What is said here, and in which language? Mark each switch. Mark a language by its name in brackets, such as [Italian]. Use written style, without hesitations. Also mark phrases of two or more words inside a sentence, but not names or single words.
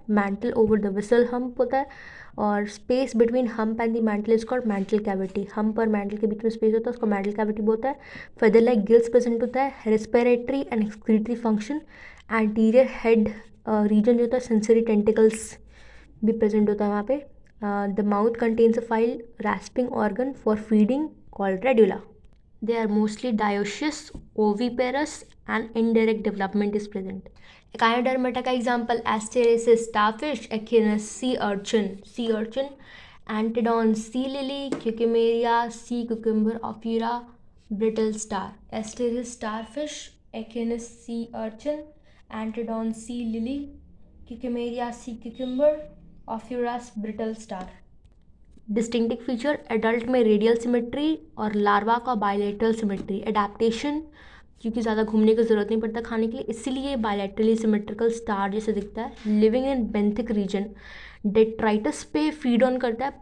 [English] mantle over the visceral hump [Hindi] होता है और [English] space between hump and the mantle is called mantle cavity. [Hindi] हम्प और मैंटल के बीच में स्पेस होता है उसको [English] mantle cavity [Hindi] बोलता है. [English] feather like gills present [Hindi] होता है. [English] respiratory and excretory function. anterior head region [Hindi] जो होता है, [English] sensory tentacles भी present [Hindi] होता है वहाँ पे. [English] the mouth contains a file rasping organ for feeding called radula. They are mostly dioecious, oviparous and indirect development is present. Echinodermata का example Asteraceous starfish, Echinus sea urchin, Antedon sea lily, Cucumeria, sea cucumber, Ophira, brittle star. Asteraceous starfish, Echinus sea urchin, Antedon sea lily, Cucumeria sea cucumber, Ophira brittle star. distinctive feature, adult में radial symmetry और larva का bilateral symmetry. [Hindi] एडाप्टेशन, क्योंकि ज़्यादा घूमने की ज़रूरत नहीं पड़ता खाने के लिए, इसीलिए [English] bilaterally symmetrical [Hindi] स्टार जैसे दिखता है. [English] living in benthic region, detritus पे feed on करता है.